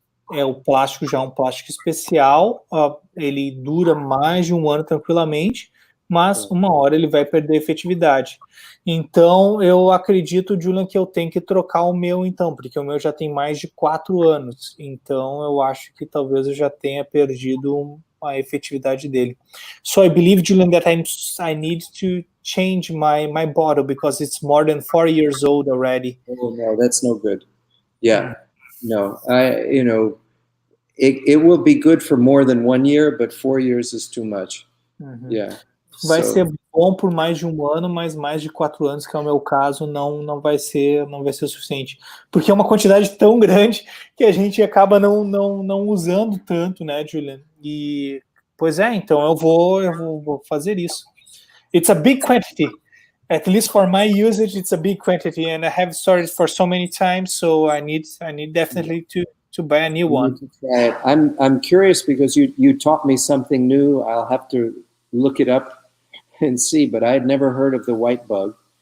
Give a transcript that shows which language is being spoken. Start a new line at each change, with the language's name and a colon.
Portuguese: O plástico já é um plástico especial, ele dura mais de um ano tranquilamente, mas uma hora ele vai perder efetividade. Então, eu acredito, Julian, que eu tenho que trocar o meu, então, porque o meu já tem mais de 4 anos. Então, eu acho que talvez eu já tenha perdido a efetividade dele.
English: So, I believe, Julian, that I need to change my bottle because it's more than 4 years old already. Oh, no, that's no good. Yeah, no, it will be good for more than 1 year, but 4 years is too much. Yeah.
Portuguese: Vai ser bom por mais de um ano, mas mais de 4 anos, que é o meu caso, não vai ser o suficiente. Porque é uma quantidade tão grande que a gente acaba não usando tanto, né, Julian? E, pois é, então eu vou fazer isso.
English: It's a big quantity. At least for my usage, it's a big quantity, and I have started for so many times, so I need definitely to buy a new one. Try it. I'm curious because you taught me something new. I'll have to look it up and see, but I had never heard of the white bug.